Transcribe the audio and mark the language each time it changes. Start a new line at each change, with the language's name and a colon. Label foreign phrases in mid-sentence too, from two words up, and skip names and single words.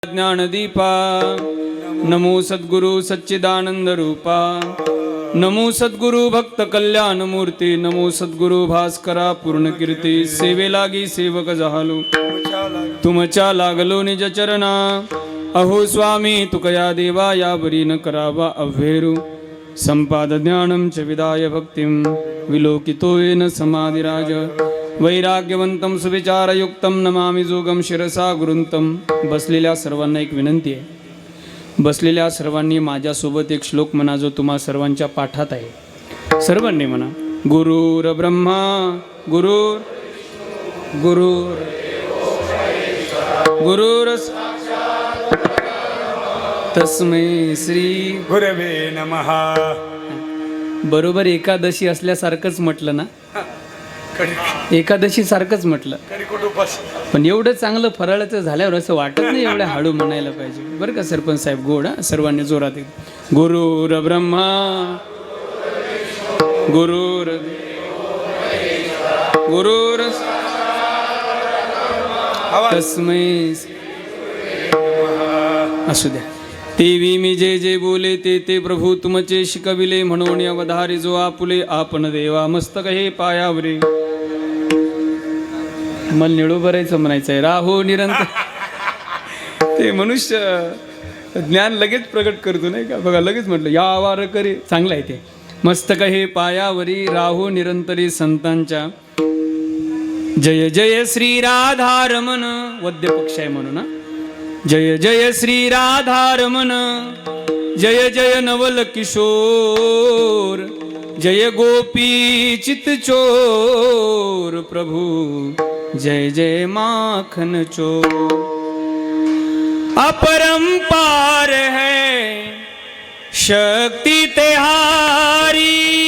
Marathi: ज्ञानदीपा नमो सद्गुरु सच्चिदानंद रूपा नमो सद्गुरु भक्त कल्याण मूर्ती नमो सद्गुरु भास्करा पूर्ण कीर्ती सेवे लागी सेवक झालो तुमच्या लागलो निज चरणा अहो स्वामी तुकया देवा या बरी न करावा अव्हेरू
Sanskrit: संपाद ज्ञानम च विदाय भक्तिं विलोकितो येन समाधिराज वैराग्यवंतम सुविचारयुक्तम नमामि जोगम शिरसा गुरुंतम.
Marathi: बसलेल्या सर्वांना एक विनंती आहे. बसलेल्या सर्वांनी माझ्यासोबत एक श्लोक म्हणा जो तुम्हा सर्वांच्या पाठात आहे. सर्वांनी म्हणा.
Sanskrit: गुरुर ब्रह्मा गुरुर गुरुर गुरुर तस्मै श्री गुरवे नमः.
Marathi: बरोबर एकादशी असल्यासारखंच म्हटलं ना. एकादशी सारखंच म्हटलं पण एवढं चांगलं फराळाचं झाल्यावर असं वाटत नाही एवढ्या हळू म्हणायला पाहिजे बरं का सरपंच साहेब. गोड हा सर्वांनी जोरात.
Sanskrit: गुरुर ब्रह्मा गुरुर गुरुर तस्मै.
Marathi: असू द्या. तेवी मी जे जे बोले ते ते प्रभू तुमचे शिकविले म्हणून अवधारी जो आपुले आपण देवा मस्तक हे पायावरे. मन निळू भरायचं म्हणायचं आहे. राहो निरंतर. ते मनुष्य ज्ञान लगेच प्रगट करतो नाही का. बघा लगेच म्हटलं या वार करे. चांगलं आहे ते. मस्तक हे पायावरी राहो निरंतरी संतांच्या.
Hindi: जय जय श्री राधारमण.
Marathi: वद्य पक्ष आहे म्हणून ना.
Hindi: जय जय श्री राधारमण जय जय नवल किशोर जय गोपी चितचोर प्रभु जय जय माखन चोर. अपरंपार है शक्ति तेहारी